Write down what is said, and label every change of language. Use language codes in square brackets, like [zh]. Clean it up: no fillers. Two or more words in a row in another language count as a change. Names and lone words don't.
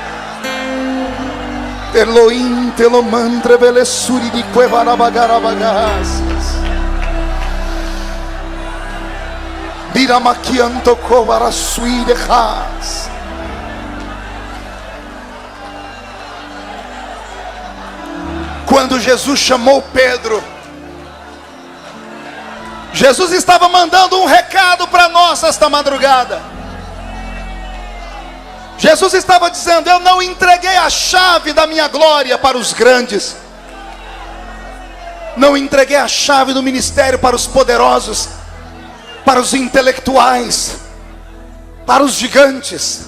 [pt] Elohim telo mandre velesuri di quevara bagara bagasias. Biramakianto kovara sui de has. Quando Jesus chamou Pedro, Jesus estava mandando um recado para nós esta madrugada. Jesus estava dizendo: eu não entreguei a chave da minha glória para os grandes, não entreguei a chave do ministério para os poderosos, para os intelectuais, para os gigantes.